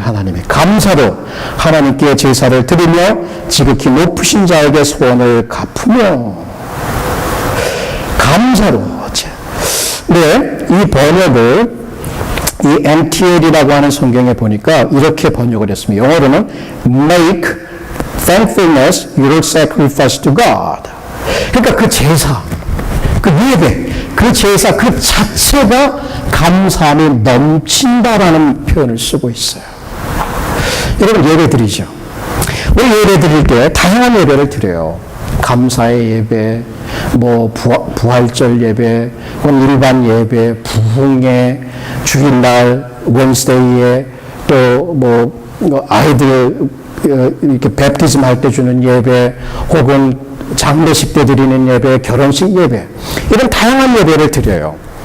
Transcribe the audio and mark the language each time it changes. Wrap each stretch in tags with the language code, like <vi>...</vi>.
<ko>하나님이 감사로 하나님께 제사를 드리며 지극히 높으신 자에게 소원을 갚으며 감사로. 네, 이 번역을 이 MTL이라고 하는 성경에 보니까 이렇게 번역을 했습니다. 영어로는</ko> <en>make thankfulness your sacrifice to God.</en> <ko>그러니까 그 제사, 그 예배, 그 제사 그 자체가 감사함이 넘친다라는 표현을 쓰고 있어요. 여러분 예배 드리죠. 우리 예배 드릴 때 다양한 예배를 드려요. 감사의 예배, 뭐 부활절 예배, 일반 예배, 부흥회, 주일날, 원스데이에 또 뭐 아이들 이렇게 베프티즘 할 때 주는 예배, 혹은 장례식 때 드리는 예배, 결혼식 예배, 이런 다양한 예배를 드려요.</ko>